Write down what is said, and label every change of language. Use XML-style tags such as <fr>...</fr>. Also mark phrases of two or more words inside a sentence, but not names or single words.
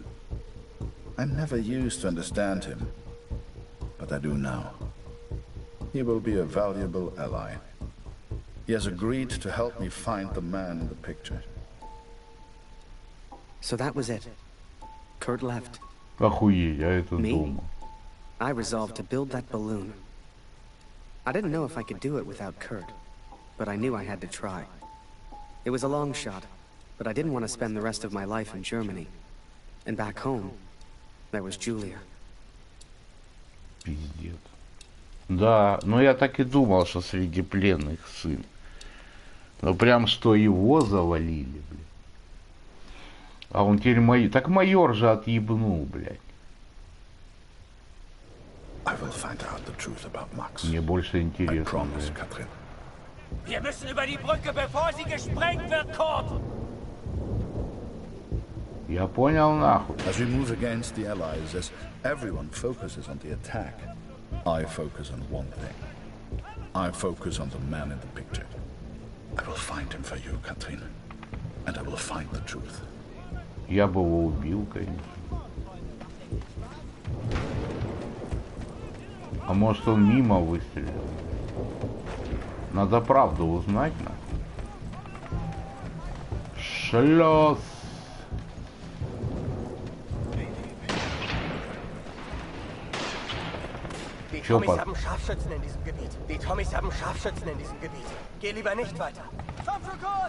<en>I never used to understand him, but I do now. He will be a valuable ally. He has agreed to help me find the man in the picture. So that was it. Kurt left.</en> <ru>Охуеть, а это</ru> <en>Me?</en> <ru>дома.</ru> <en>I resolved to build that balloon. I didn't know if I could do it without Kurt, but I knew I had to try. It was a long shot, but I didn't want to spend the rest of my life in Germany. And back home, there was Julia.</en> <ru>Пиздец. Да, но я так и думал, что среди пленных сын. Ну прям что его завалили, блядь. А он теперь майор. Так майор же отъебнул, блядь. Мне больше интересно, блядь.</ru> <de>Wir müssen über die Brücke, bevor sie gesprengt wird, Kurt!</de> <ru>Я понял, нахуй.</ru> <en>As we move against the Allies, as everyone focuses on the attack, I focus on one thing. I focus on the man in the picture. I will find him for you, Katrin. And I will find the truth.</en> <ru>Я бы его убил, конечно. А может он мимо выстрелил? Надо правду узнать, нахуй. Шлёс.</ru> <de>Die Tommys haben Scharfschützen in diesem Gebiet. Die Tommys haben Scharfschützen in diesem Gebiet. Geh lieber nicht weiter. Komm schon, Kurt!</de>